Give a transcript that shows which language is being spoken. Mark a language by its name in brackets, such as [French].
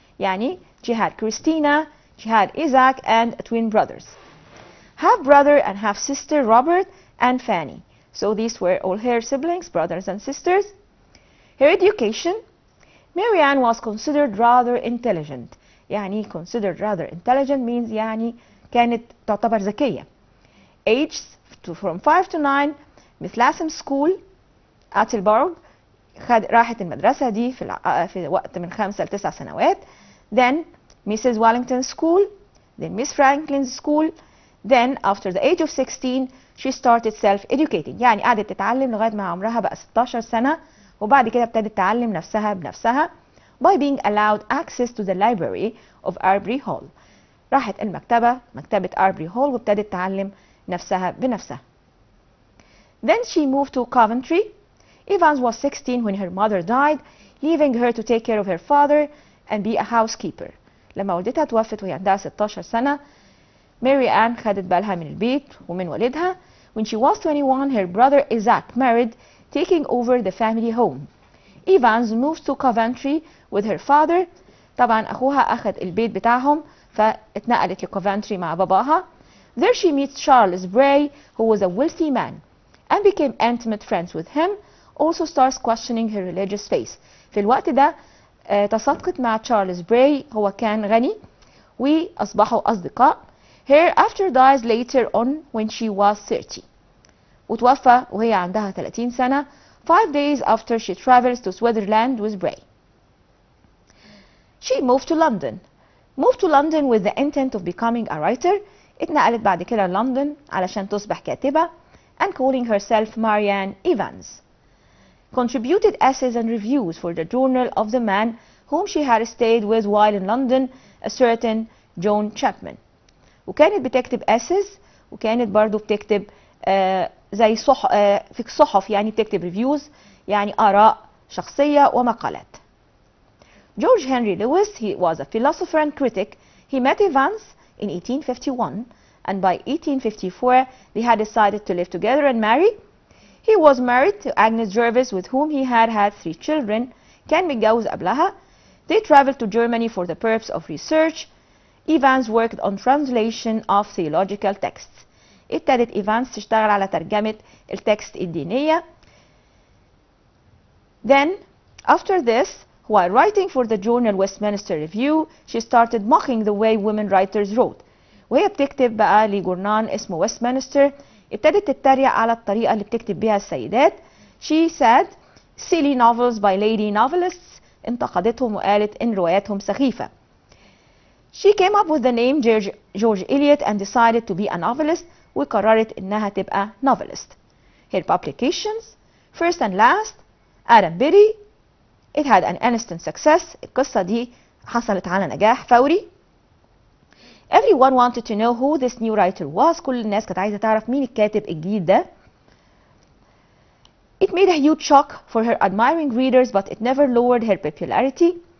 [Arabic] يعني [English] she had Christina, she had Isaac, and twin brothers. Half brother and half sister Robert and Fanny. So these were all her siblings, brothers and sisters. Her education. Mary Ann was considered rather intelligent. [Arabic] يعني [English] considered rather intelligent means [Arabic] يعني كانت تعتبر ذكية. [English] Aged from 5 to 9 Miss Latham School, Attleborough. [Arabic] راحت المدرسة دي في وقت من 5 ل 9 سنوات. [English] Then Mrs. Wellington School, then Miss Franklin's School. Then after the age of 16 she started self-educating. [Arabic] يعني قعدت تتعلم لغاية ما عمرها بقى 16 سنة وبعد كده ابتدت تعلم نفسها بنفسها [English] by being allowed access to the library of Arbury Hall. [Arabic] راحت المكتبة مكتبة Arbury Hall وابتدت تعلم نفسها بنفسها. [English] Then she moved to Coventry. Evans was 16 when her mother died, leaving her to take care of her father and be a housekeeper. [Arabic] لما والدتها توفت وهي عندها 16 سنة ماري آن خدت بالها من البيت ومن والدها. [English] When she was 21 her brother Isaac married, taking over the family home. Evans moved to Coventry with her father. [Arabic] طبعا أخوها أخذ البيت بتاعهم فاتنقلت لكوفنتري مع باباها. [English] There she meets Charles Bray, who was a wealthy man, and became intimate friends with him. Also starts questioning her religious faith. [Arabic] في الوقت ده تصادقت مع تشارلز براي، هو كان غني وأصبحوا أصدقاء. [English] Her after dies later on when she was 30. [Arabic] وتوفى وهي عندها 30 سنة [English] 5 days after she travels to Switzerland with Bray. She moved to London. Moved to London with the intent of becoming a writer. [Arabic] اتنقلت بعد كده لندن علشان تصبح كاتبة [English] and calling herself Marianne Evans. Contributed essays and reviews for the journal of the man whom she had stayed with while in London, a certain John Chapman. [Arabic] وكانت بتكتب essays وكانت برضو بتكتب زي في صحف، يعني بتكتب reviews يعني آراء شخصية ومقالات. [English] George Henry Lewis, he was a philosopher and critic. He met Evans in 1851 and by 1854 they had decided to live together and marry. He was married to Agnes Jervis with whom he had 3 children. [Arabic] كان متجوز قبلها. [English] They traveled to Germany for the purpose of research. Evans worked on translation of theological texts. [Arabic] ابتدت إيفانس تشتغل على ترجمة التكست الدينية. [English] Then, after this, while writing for the journal Westminster Review, she started mocking the way women writers wrote. [Arabic] وهي بتكتب بقى لجورنال اسمه ويستمنستر، ابتدت تتريق على الطريقة اللي بتكتب بيها السيدات. [English] She said, silly novels by lady novelists. [Arabic] انتقدتهم وقالت إن رواياتهم سخيفة. [English] She came up with the name George Eliot and decided to be a novelist. [Arabic] وقررت إنها تبقى novelist. [English] Her publications, First and Last, Adam Berry, it had an instant success. [Arabic] القصة دي حصلت على نجاح فوري. [English] Everyone wanted to know who this new writer was. [Arabic] كل الناس كانت عايزة تعرف مين الكاتب الجديد ده. [English] It made a huge shock for her admiring readers, but it never lowered her popularity.